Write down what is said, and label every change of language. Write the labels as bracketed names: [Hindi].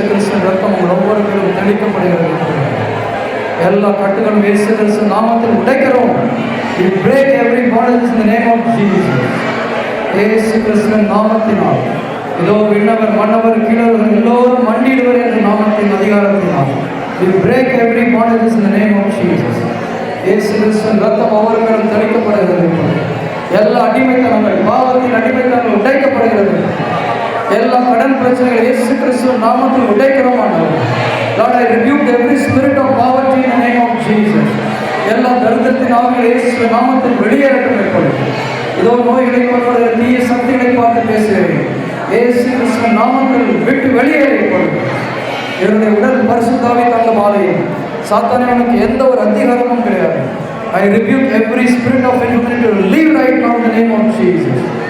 [Tamil] கிறிஸ்துவின் ரத்தம் உங்கள் ஒவ்வொரு பேரும் தெளிக்கப்படுகிறது. எல்லா கட்டுகளும் இயேசு கிறிஸ்து நாமத்தில் உடைக்கிறோம். [English] We break every bondage in the name of Jesus. [Tamil] இயேசு கிறிஸ்துவின் நாமத்தினால் இதோ விண்ணவர் மன்னவர் கீழவர் எல்லோரும் மண்டிடுவர் என்ற நாமத்தின் அதிகாரத்தினால் [English] we break every bondage in the name of Jesus. [Tamil] இயேசு கிறிஸ்துவின் ரத்தம் ஒவ்வொரு பேரும் தெளிக்கப்படுகிறது. எல்லா அடிமைத்தனங்கள், பாவத்தின் அடிமைத்தனங்கள் உடைக்கப்படுகிறது. எல்லா கடன் பிரச்சனைகள் இயேசு கிறிஸ்துவின் நாமத்தில் உடைக்கிறோம். [English] Lord, I rebuke every spirit of poverty in the name of Jesus. [Tamil] எல்லா தரித்திரத்தின் ஆவிகள் இயேசுவின் நாமத்தில் வெளியேறட்டும். எப்பொழுது இதோ நோய்களை கொள்வதற்கு தீய சக்திகளை பார்த்து பேசுகிறேன். இயேசு கிறிஸ்துவின் நாமத்தில் விட்டு வெளியேற. இப்பொழுது என்னுடைய உடல் பரிசுத்த ஆவி தந்த ஆலயம். சாத்தானே, உனக்கு எந்த ஒரு அதிகாரமும் கிடையாது. [English] I rebuke every spirit of infirmity to leave right now in the name of Jesus.